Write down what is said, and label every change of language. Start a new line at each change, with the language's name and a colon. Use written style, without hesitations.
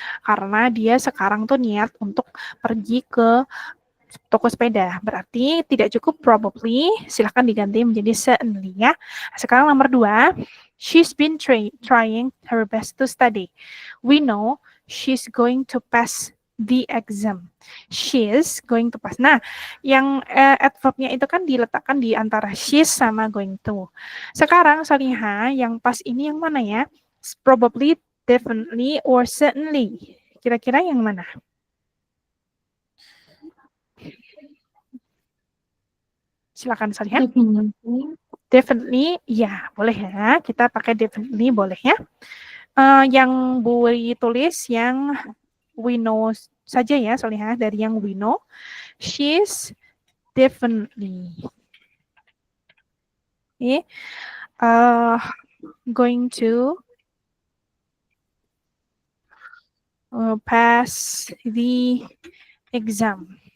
Indonesian: Karena dia sekarang tuh niat untuk pergi ke toko sepeda. Berarti tidak cukup probably, silahkan diganti menjadi certainly ya. Sekarang nomor 2,
English: she's been trying her best to study. We know she's going to pass the exam. She's going to pass.
Indonesian: Nah, yang adverb-nya itu kan diletakkan di antara she's sama going to. Sekarang Solihah, yang pas ini yang mana ya?
English: Probably, definitely, or certainly.
Indonesian: Kira-kira yang mana? Silakan Solihah. Definitely, ya boleh ya. Kita pakai definitely boleh ya. Yang Bu tulis yang we know saja ya, Solihah, dari yang we know.
English: She's definitely going to pass the exam.